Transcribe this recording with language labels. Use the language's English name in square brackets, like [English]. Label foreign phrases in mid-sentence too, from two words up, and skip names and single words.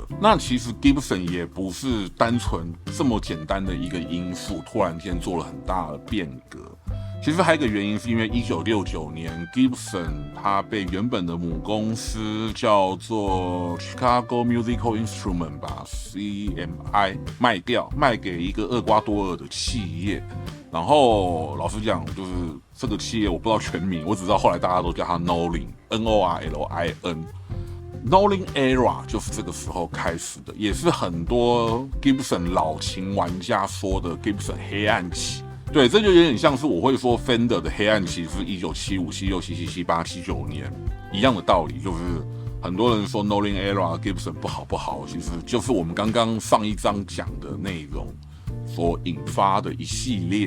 [Chinese] 那其實 Gibson 也不是單純這麼簡單的一個因素，突然間做了很大的变革。其實還有一個原因，是因為1969年 Gibson 它被原本的母公司叫做 Chicago Musical Instrument 吧 CMI 賣掉，賣給一個厄瓜多爾的企業。然後老實講，就是這個企業我不知道全名，我只知道後來大家都叫它 Norlin Norlin Era 就是這個時候開始的，也是很多 Gibson 老琴玩家說的 Gibson 黑暗期。對，這就有點像是我會說 Fender 的黑暗期是1975、76、77、78、79年一樣的道理，就是很多人說 Norlin Era Gibson 不好，其實就是我們剛剛上一章講的內容所引發的一系列。